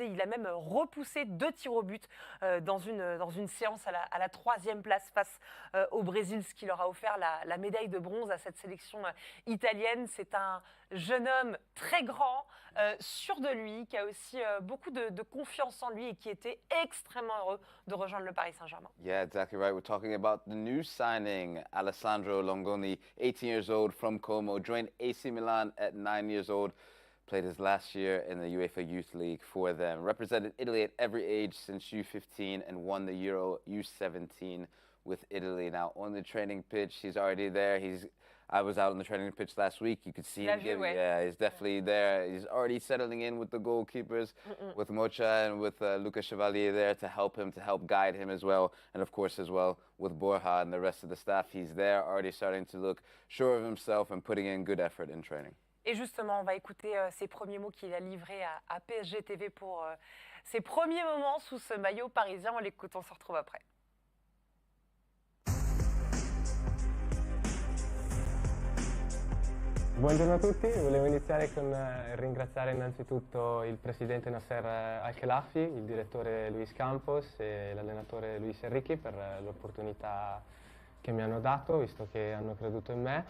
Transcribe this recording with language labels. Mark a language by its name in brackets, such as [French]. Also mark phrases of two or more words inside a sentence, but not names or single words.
[French] Il a même repoussé 2 tirs au but dans une séance à la 3e place face au Brésil, ce qui leur a offert la médaille de bronze à cette sélection italienne. C'est un jeune homme très grand, sûr de lui, qui a aussi beaucoup de confiance en lui et qui était extrêmement heureux de rejoindre le Paris Saint-Germain. [English] Yeah, exactly right. We're talking about the new signing, Alessandro Longoni, 18 years old from Como, joined AC Milan at 9 years old, played his last year in the UEFA Youth League for them, represented Italy at every age since U15 and won the Euro U17 with Italy. Now on the training pitch, he's already there. I was out on the training pitch last week. You could see him. Yeah, he's definitely there. He's already settling in with the goalkeepers, with Mocha and with Luca Chevalier there to help guide him as well. And of course as well with Borja and the rest of the staff. He's there, already starting to look sure of himself and putting in good effort in training. [French] Et justement, on va écouter ces premiers mots qu'il a livrés à PSG TV pour ses premiers moments sous ce maillot parisien. On l'écoute, on se retrouve après. [Italian] Buongiorno a tutti, volevo iniziare con ringraziare innanzitutto il presidente Nasser Al-Khelaifi, il direttore Luis Campos e l'allenatore Luis Enrique per l'opportunità che mi hanno dato, visto che hanno creduto in me.